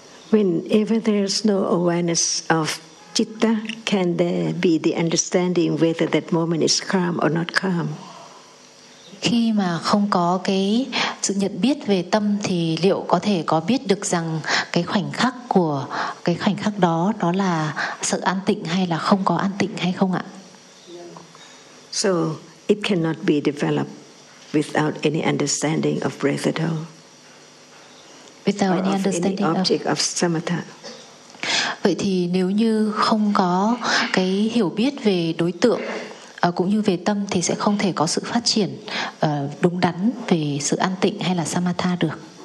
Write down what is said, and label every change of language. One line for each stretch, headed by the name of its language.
English: Whenever there is no awareness of citta, can there be the understanding whether that moment is calm or not calm?
Vietnamese: Khi mà không có cái sự nhận biết về tâm thì liệu có thể có biết được rằng cái khoảnh khắc của cái khoảnh khắc đó đó là sự an tịnh hay là không có an tịnh hay không ạ?
English: So it cannot be developed without any understanding of breath at all. Without any understanding of any object of samatha.
Vietnamese: Vậy thì nếu như không có cái hiểu biết về đối tượng cũng như về tâm thì sẽ không thể có sự phát triển đúng đắn về sự an tịnh hay là samatha được.